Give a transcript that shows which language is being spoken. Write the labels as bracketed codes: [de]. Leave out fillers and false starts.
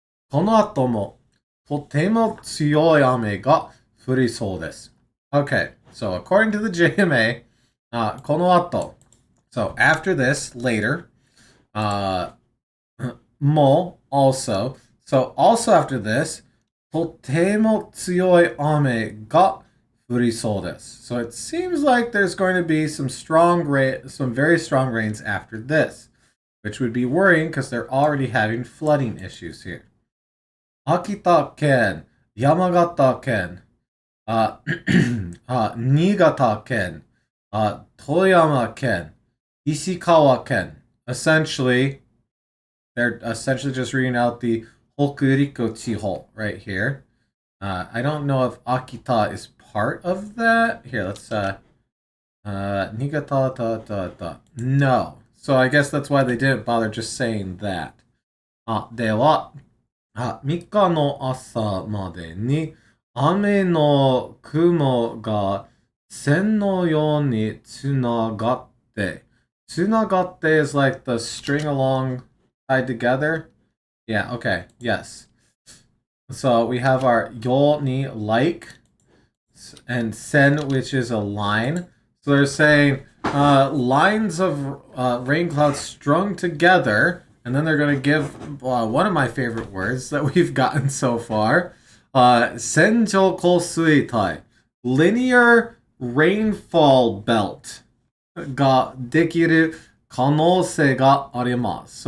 [ja] この後もとても強い雨が降りそうです。 [en] Okay, so according to the JMA, [ja] この後, [en] so after this, later, も also, so also after this, [ja] とても強い雨が降りそうです. [en] So it seems like there's going to be some very strong rains after this, which would be worrying because they're already having flooding issues here. Akita ken, Yamagata ken, Niigata ken, Toyama ken, Ishikawa ken. Essentially, they're essentially just reading out the Hokuriko Chiho right here. I don't know if Akita is part of that. Here, let's Niigata. No. So I guess that's why they didn't bother just saying that. [ja] では、3日の朝までに雨の雲が線のようにつながって、つながって [en] is like the string along tied together. Yeah, okay, yes. So we have our yo ni like and sen, which is a line. So they're saying lines of rain clouds strung together, and then they're going to give one of my favorite words that we've gotten so far, senjo kosuitai, linear rainfall belt [ja] ga dekiru kanose ga arimasu.